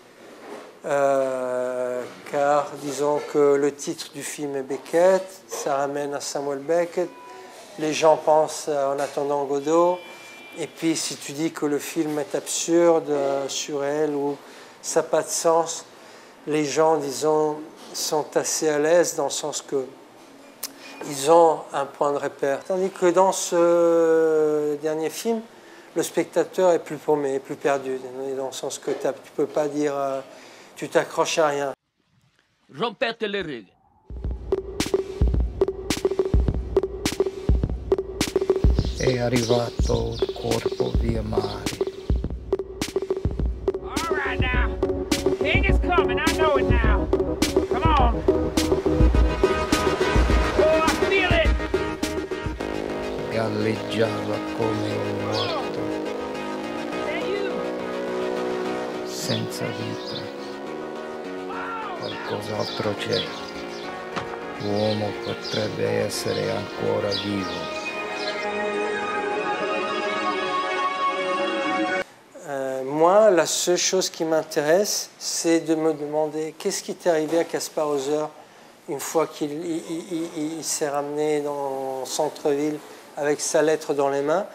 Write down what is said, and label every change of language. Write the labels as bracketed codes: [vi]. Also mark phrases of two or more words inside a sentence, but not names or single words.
[fr] Car disons que le titre du film est Beckett, ça ramène à Samuel Beckett, les gens pensent En attendant Godot, et puis si tu dis que le film est absurde, surréel ou ça n'a pas de sens, les gens, disons, sont assez à l'aise dans le sens que ils ont un point de repère. Tandis que dans ce dernier film, le spectateur est plus paumé, plus perdu, dans le sens que tu ne peux pas dire... tu t'accroches à rien. [it] Rompete le righe. È arrivato il corpo via mare. [en] All right now. King is coming, I know it now. Come on. Oh, I feel it. [it] Galleggiava come un morto, senza vita. Qualcos'altro c'è. L'uomo potrebbe essere ancora vivo. [fr] Moi, la seule chose qui m'intéresse, c'est de me demander qu'est-ce qui t'est arrivé à Caspar Hauser une fois qu'il s'est ramené dans le centre-ville avec sa lettre dans les mains.